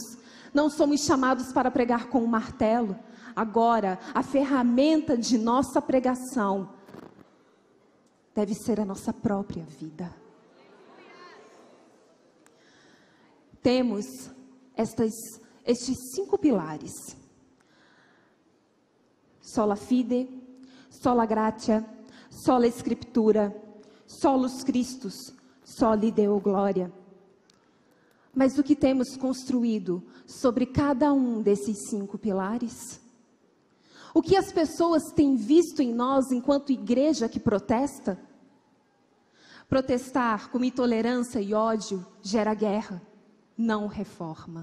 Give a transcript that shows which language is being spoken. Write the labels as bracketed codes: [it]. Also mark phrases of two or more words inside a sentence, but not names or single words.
[pt] Não somos chamados para pregar com um martelo. Agora, a ferramenta de nossa pregação deve ser a nossa própria vida. Temos estes 5 pilares: [la] sola fide, sola gratia, sola Escritura, solus Christus, soli Deo glória. [pt] Mas o que temos construído sobre cada um desses 5 pilares? O que as pessoas têm visto em nós enquanto igreja que protesta? Protestar com intolerância e ódio gera guerra, não reforma.